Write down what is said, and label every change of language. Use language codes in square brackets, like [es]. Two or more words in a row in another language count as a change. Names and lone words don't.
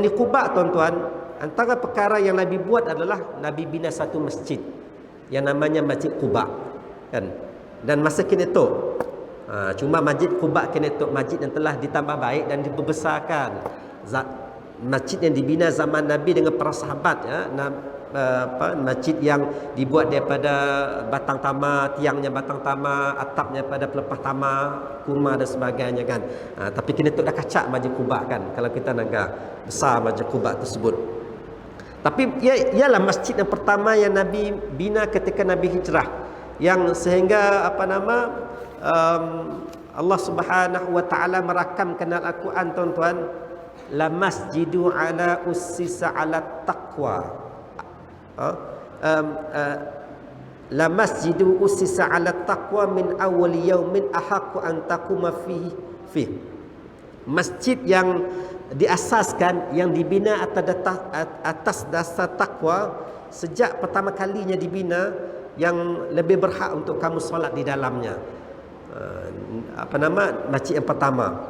[ms] Dan di Quba, tuan-tuan, antara perkara yang Nabi buat adalah Nabi bina satu masjid yang namanya Masjid Quba, kan. Dan masa kini tu, cuma Masjid Quba kini tu masjid yang telah ditambah baik dan diperbesarkan. Masjid yang dibina zaman Nabi dengan para sahabat, ya, masjid yang dibuat daripada batang tama, tiangnya batang tama, atapnya pada pelepah tama, kurma dan sebagainya, kan. Tapi kini tu dah kacak Masjid Quba, kan, kalau kita nak besar Masjid Quba tersebut. Tapi ialah masjid yang pertama yang Nabi bina ketika Nabi hijrah, yang sehingga Allah [ar] سبحانه وتعالى [ms] merakamkan dalam Al-Quran, tuan-tuan, [ar] لمسجد على أسس على التقوى. لمسجد أسس على التقوى من أول يوم أحق أن تقوم فيه. Masjid yang diasaskan, yang dibina atas dasar takwa, sejak pertama kalinya dibina, yang lebih berhak untuk kamu solat di dalamnya. Masjid yang pertama.